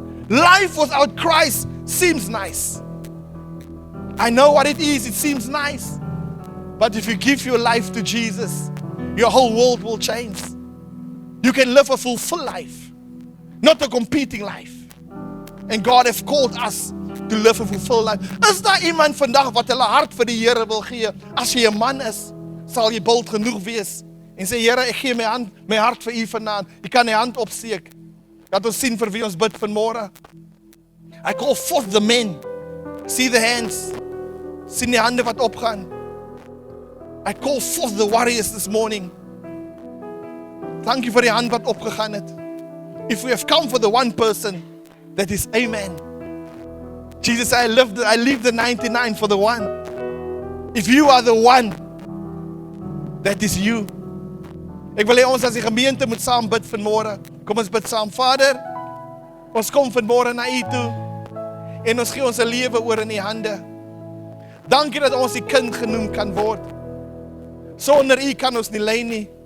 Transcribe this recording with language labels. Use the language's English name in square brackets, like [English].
[English] Life without Christ seems nice. I know what it is. It seems nice. But if you give your life to Jesus, your whole world will change. You can live a fulfilled life, not a competing life. And God has called us to live a fulfilled life. [Afrikaans] Is daar iemand vandag wat hulle hart vir die Here wil gee? As jy 'n man is, sal jy bold genoeg wees en sê, Here, ek gee my hart vir U vanaand. Jy kan die hand opsteek. Laat ons sien vir wie ons bid vanmôre. [English] I call forth the men. See the hands. [Afrikaans] Sien die hande wat opgaan. [English] I call forth the warriors this morning. Thank you [Afrikaans] vir die hand wat opgegaan het. [English] If we have come for the one person, that is amen. Jesus said, I leave the 99 for the one. If you are the one, that is you. [Afrikaans] Ek wil hê ons as die gemeente moet saam bid vanmôre. Kom ons bid saam. Vader, ons kom vanmôre na U toe en ons gee ons lewe oor in U hande. Dankie dat ons die kind genoem kan word. Sonder U kan ons nie lei nie.